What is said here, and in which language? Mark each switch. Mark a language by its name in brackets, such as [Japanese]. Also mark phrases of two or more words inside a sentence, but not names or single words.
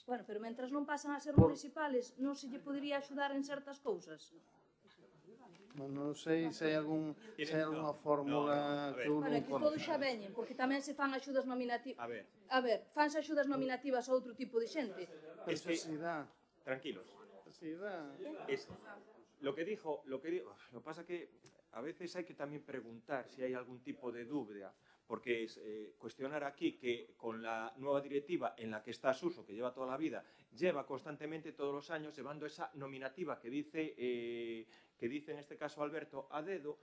[Galician] Bueno, pero mentras non pasan a ser municipales, non se lle podería axudar en certas cousas. Non sei se hai algunha fórmula que eu non conozco. Que todos xa veñen, porque tamén se fan axudas nominativas. A ver, fanse axudas nominativas a outro tipo de xente. [Spanish] Tranquilos. Lo que pasa que a veces hay que también preguntar si hay algún tipo de duda, porque es cuestionar aquí que con la nueva directiva en la que está Suso, que lleva toda la vida, lleva constantemente todos los años llevando esa nominativa que dice en este caso Alberto a dedo.